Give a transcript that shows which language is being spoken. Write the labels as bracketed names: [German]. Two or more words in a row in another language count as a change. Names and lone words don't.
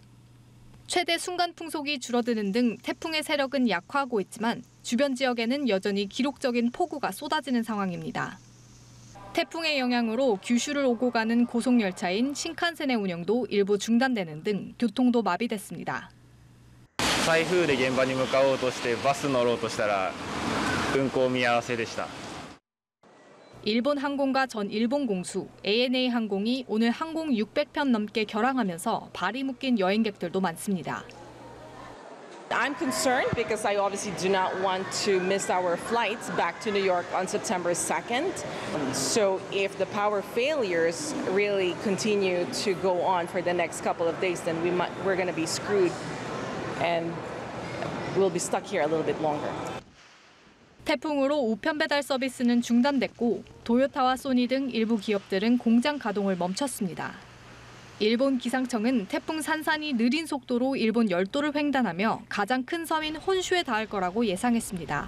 [Korean] 최대 순간 풍속이 줄어드는 등 태풍의 세력은 약화하고 있지만 주변 지역에는 여전히 기록적인 폭우가 쏟아지는 상황입니다. 태풍의 영향으로 규슈를 오고 가는 고속열차인 신칸센의 운영도 일부 중단되는 등 교통도 마비됐습니다. [Japanese] 台風で現場に向かおうとしてバス乗ろうとしたら運行見合わせでした。 [Korean] 일본 항공과 전 일본 공수 ANA 항공이 오늘 항공 600편 넘게 결항하면서 발이 묶인 여행객들도 많습니다. [English] I'm concerned because I obviously do not want to miss our flights back to New York on September 2nd. So if the power failures really continue to go on for the next couple of days, then we're going to be screwed and we'll be stuck here a little bit longer. [Korean] 태풍으로 우편 배달 서비스는 중단됐고 도요타와 소니 등 일부 기업들은 공장 가동을 멈췄습니다. 일본 기상청은 태풍 산산이 느린 속도로 일본 열도를 횡단하며 가장 큰 섬인 혼슈에 닿을 거라고 예상했습니다.